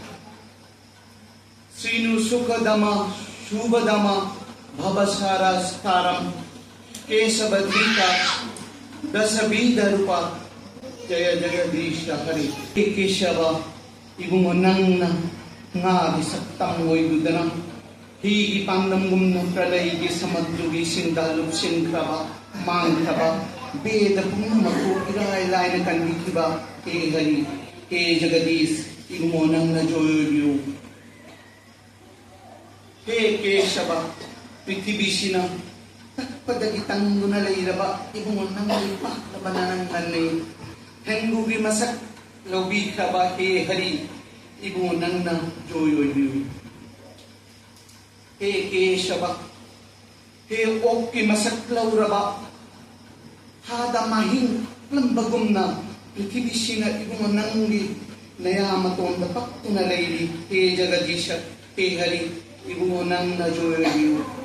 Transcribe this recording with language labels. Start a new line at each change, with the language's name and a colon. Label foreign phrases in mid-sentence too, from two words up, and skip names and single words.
Sanskrit: श्रीनु सुखदम शुभदम भवसारस्तारम केशवधृत दशविध रूप जय जगदीश
Manipuri: हरे केशव इबुंग नंगना ngaagi saktang moy gudanam higi pandamgum no pralay samadrugi sindaluk sinkraba mangkraba beda pun maku irai lai na kandikiba he hari he jagadish imonang na joyo he keshava prithibishina takpadagitang gunalayiraba imonang lipa labananang nanay hengugi masak lobi kraba he hari ibu nang na joyo yu he keshava he okki masaklaw raba hada mahing lambagum na prithibishina ibu nangi nayamaton dapat tunalayli he jagadisha he hari ibu nang na joyo yu